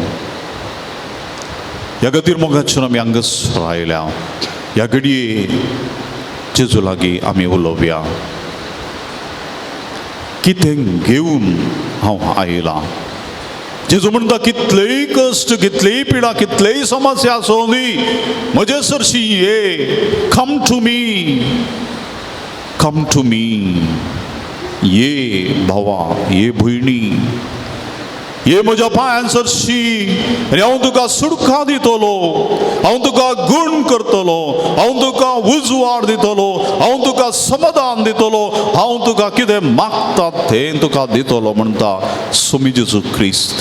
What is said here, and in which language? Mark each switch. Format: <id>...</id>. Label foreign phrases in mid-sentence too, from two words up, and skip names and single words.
<kok>ह्या खातीर मोगाचेर आमी हांगासर आयल्या ह्या घडये जेजू लागीं आमी उलोवया कितें घेवन हांव आयला जेजू म्हणटा कितलेय कश्ट कितलेय पिडा कितलेय समस्या आसूं दी म्हजे सरशी ये कम</kok> <en>to me</en> <kok>ये भावा ये भयणी ये म्हज्या पांयां सरशी आनी हांव तुका सुडका दितलो, हांव तुका गूण करतलो, हांव तुका उजवाड दितलो, हांव तुका समाधान दितलो, हांव तुका कितें मागता तें तुका दितलो म्हणटा स्वामी जेजू क्रिस्त.</kok>